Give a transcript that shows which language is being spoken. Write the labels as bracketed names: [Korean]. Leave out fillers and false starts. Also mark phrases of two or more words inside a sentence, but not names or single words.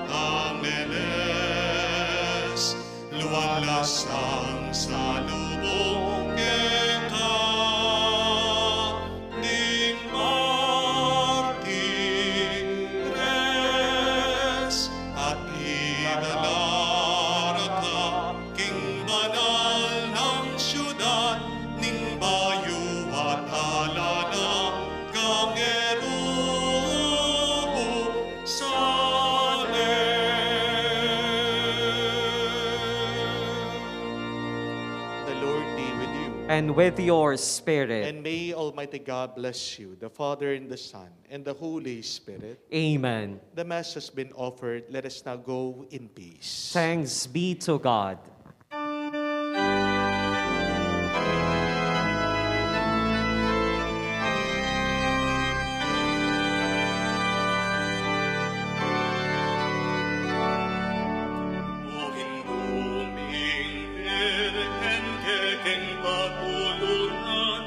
[Pampanga] angeles, luwalasang salubong keka, ning martires, at idalara ka, king banal ng syudad, ning bayo at alala, gangeruhu sa [English] The Lord be with you. And with your spirit. And may Almighty God bless you, the Father and the Son, and the Holy Spirit. Amen. The Mass has been offered. Let us now go in peace. Thanks be to God. [Pampanga] O hinduming virgen kekeng patulungan,